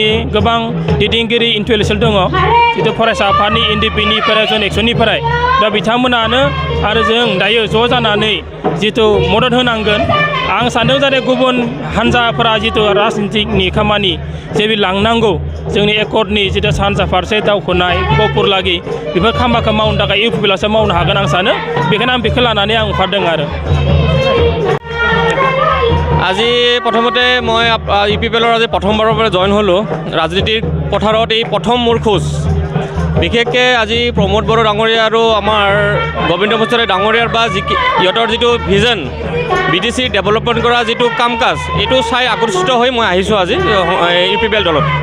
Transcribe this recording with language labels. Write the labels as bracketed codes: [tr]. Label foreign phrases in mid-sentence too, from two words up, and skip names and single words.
[brx] गोबां दैदेनगिरि इन्टेलेक्सुवेल दङ जितु फरायसा आफादनि एनडिपिनिफ्राय जन एक्सननिफ्राय दा बिथांमोनानो आरो जों दायो ज' जानानै जितु मदद होनांगोन आं सानदों जाहाथे गुबुन हान्जाफोरा जितु राजनितिकनि खामानि जेबि लांनांगौ जोंनि एकर्डनि जितु सानजा फारसे दावखोनाय गहपुर लागि बेफोर खामानिखौ मावनो थाखाय इउपिपिएलआसो मावनो हागोन आं सानो बेखायनो आं बेखौ लानानै आं ओंखारदों आरो [as] আজি প্ৰথমতে মই ইউপিপিএলৰ আজি প্ৰথমবাৰৰ পৰা জইন হ'লোঁ ৰাজনীতিৰ পথাৰত এই প্ৰথম মোৰ খোজ বিশেষকৈ আজি প্ৰমোদ বড়ো ডাঙৰীয়া আৰু আমাৰ গোবিন্দ মুছাৰী ডাঙৰীয়াৰ বা ইহঁতৰ যিটো ভিজন BTC ডেভেলপমেণ্ট কৰা যিটো কাম কাজ এইটো চাই আকৰ্ষিত হৈ মই আহিছোঁ আজি ইউপিপিএল দলত